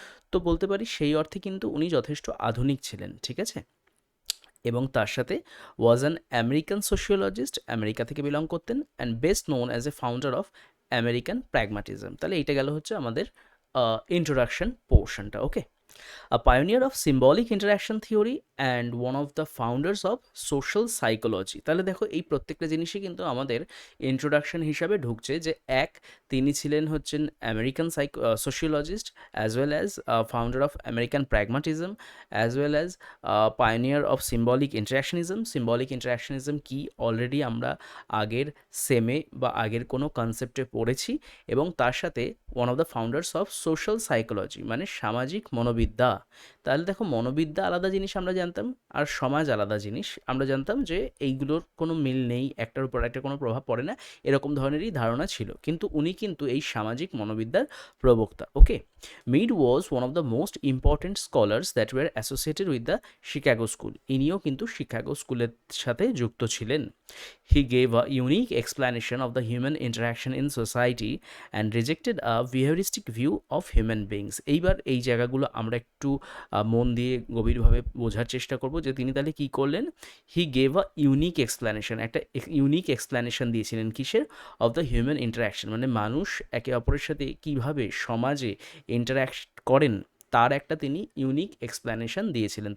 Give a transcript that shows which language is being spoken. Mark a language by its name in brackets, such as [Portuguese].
[Bangla] তো বলতে পারি সেই অর্থে কিন্তু উনি যথেষ্ট আধুনিক ছিলেন, ঠিক আছে? এবং তার সাথে [English] Was an American sociologist, America থেকে belong করতেন, and best known as a founder of American pragmatism. [Bangla] তাহলে এইটা গেল হচ্ছে আমাদের ইন্ট্রোডাকশন পোর্শনটা, ওকে? [English] A pioneer of symbolic interaction theory and one of the founders of social psychology। [Bangla] তাহলে দেখো এই প্রত্যেকটা জিনিসই কিন্তু আমাদের ইন্ট্রোডাকশন হিসাবে ঢুকছে, যে এক, তিনি ছিলেন হচ্ছেন American sociologist, [English] As well as founder of American pragmatism, as well as pioneer of symbolic interactionism. [Bangla] Symbolic ইন্টারাকশনিজম কি অলরেডি আমরা আগের সেমে বা আগের কোনো কনসেপ্টে পড়েছি, এবং তার সাথে [English] one of the founders of social psychology, [Bangla] মানে সামাজিক মনোবিদ্যা। তাহলে দেখো মনোবিদ্যা আলাদা জিনিস আমরা জানতাম, আর সমাজ আলাদা জিনিস আমরা জানতাম, যে এইগুলোর কোনো মিল নেই, একটার উপর একটা কোনো প্রভাব পড়ে না, এরকম ধরনেরই ধারণা ছিল। কিন্তু উনি কিন্তু এই সামাজিক মনোবিদ্যার প্রবক্তা, ওকে? [English] Mead was one of the most important scholars that were associated with the Chicago school. [Bangla] ইনিও কিন্তু শিকাগো স্কুলের সাথে যুক্ত ছিলেন। [English] He gave a unique explanation of the human interaction in society and rejected a behavioristic view of human beings। [Bangla] এইবার এই জায়গাগুলো আমরা একটু মন দিয়ে গভীরভাবে বোঝার চেষ্টা করব, যে তিনি তাহলে কী করলেন। [English] he gave a unique explanation, [Bangla] একটা ইউনিক এক্সপ্ল্যানেশন দিয়েছিলেন কিসের? [English] of the human interaction, [Bangla] মানে মানুষ একে অপরের সাথে কীভাবে সমাজে ইন্টারাক্ট করেন, তার একটা তিনি ইউনিক এক্সপ্ল্যানেশন দিয়েছিলেন।